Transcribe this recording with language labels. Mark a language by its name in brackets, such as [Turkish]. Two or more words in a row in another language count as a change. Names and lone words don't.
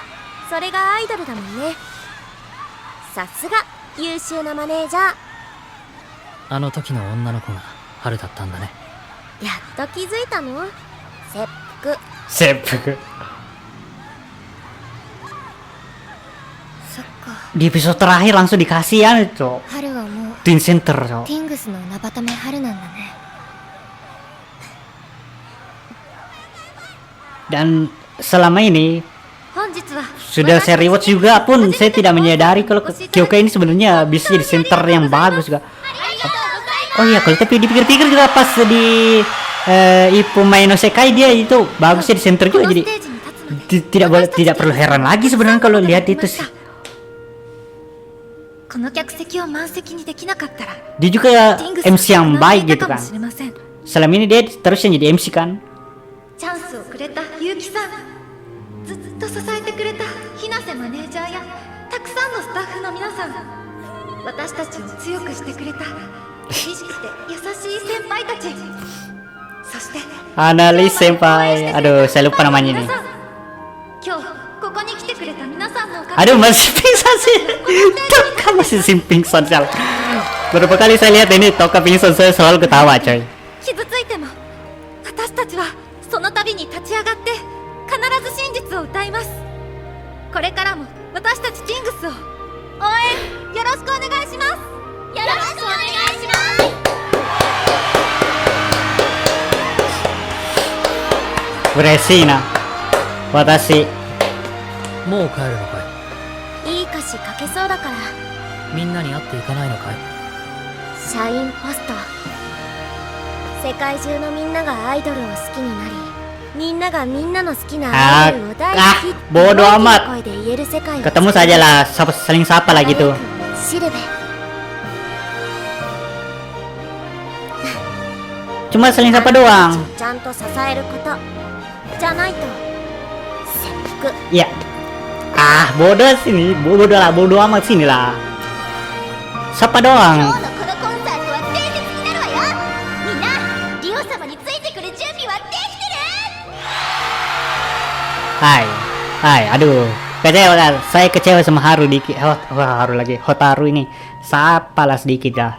[Japanese] それがアイドルだもんね。さすが優秀なマネージャー。あの時の女の子が春だったんだね。やっと気づいたの？切腹。 [Indonesian] sepuk. [Japanese] そっか。 [Indonesian] Di episode terakhir langsung dikasih ya, cok. [Japanese] 春はもう [English] Twin Center, [Indonesian] cok. [Japanese] ティングスの名ばため春なんだね。 [Indonesian] Dan selama ini [Japanese] 本日は [Indonesian] sudah saya rewatch juga pun saya tidak menyadari kalau Kyokai ini sebenarnya bisa jadi center yang bagus juga. Oh iya, kalau tapi dipikir-pikir juga pas di Ipumai no Sekai dia itu bagus jadi center juga, jadi tidak perlu heran lagi sebenarnya kalau lihat itu sih. [Japanese] この客席を満席にできなかったら [Indonesian] Dia juga MC yang baik gitu kan. Selama ini dia terusnya jadi MC kan. [Japanese] チャンスをくれた結城さん、ずっと支えてくれた日瀬マネージャーやたくさんのスタッフの皆さん、私たちを強くしてくれた厳しくて優しい先輩たち、そして [Indonesian] Analis senpai, aduh saya lupa namanya nih. [Japanese] 今日ここに来てくれた皆さんのおかげで [Indonesian] Aduh masih pingsan sih. Toka masih pingsan sih. Berapa kali saya lihat ini Toka pingsan saya selalu ketawa coy. [Japanese] 傷ついても私たちはその度に立ち上がって必ず真実を歌います。これからも私たちティングスを応援よろしくお願いします。よろしくお願いします。 Beresi na. Watashi. もう帰るのかい。いい歌詞書けそうだから。みんなに会っていかないのかい。社員ポスト。世界中のみんながアイドルを好きになり、 みんながみんなの好きな Ah, アイドルを大好きって [Indonesian] bodo [Japanese] 大きな [Indonesian] amat. [Japanese] 声で言える世界を [Indonesian] Ketemu saja lah, saling sapa lah gitu. [Japanese] シルベ [Indonesian] Cuma saling sapa doang. [Japanese] ちゃんと支えることじゃないと切腹 [Indonesian] Ya. Ah, bodoh sini, bodoh amat sini lah. Sapa [Japanese] 今 [Indonesian] doang. [Japanese] 日のこのコンサートは伝説になるわよ。みんなリオ様についてくる準備はできてる？ [Indonesian] Hai, aduh, kecewa. Saya kecewa sama Haru dikit. Haru lagi, Hotaru ini. Sapalah sedikit dah.